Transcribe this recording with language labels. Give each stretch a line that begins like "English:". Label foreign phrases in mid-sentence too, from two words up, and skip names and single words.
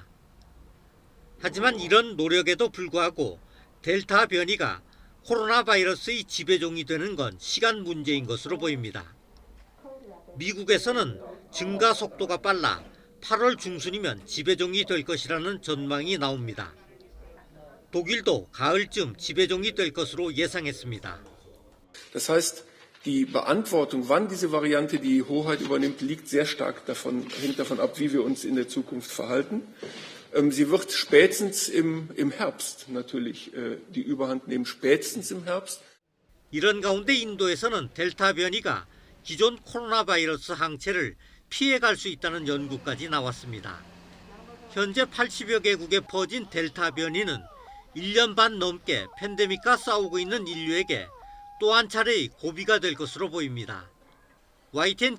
Korean: 하지만 이런 노력에도 불구하고 델타 변이가 코로나 바이러스의 지배종이 되는 건 시간 문제인 것으로 보입니다. 미국에서는 증가 속도가 빨라 8월 중순이면 지배종이 될 것이라는 전망이 나옵니다. 독일도 가을쯤 지배종이 될 것으로 예상했습니다.
German: Das heißt, die Beantwortung, wann diese Variante die Hoheit übernimmt, hängt sehr stark davon ab, wie wir uns in der Zukunft verhalten. Sie wird spätestens im Herbst natürlich die Überhand nehmen, spätestens im Herbst.
Korean: 이런 가운데 인도에서는 델타 변이가 기존 코로나 바이러스 항체를 피해갈 수 있다는 연구까지 나왔습니다. 현재 80여 개국에 퍼진 델타 변이는 1년 반 넘게 팬데믹과 싸우고 있는 인류에게 또 한 차례의 고비가 될 것으로 보입니다.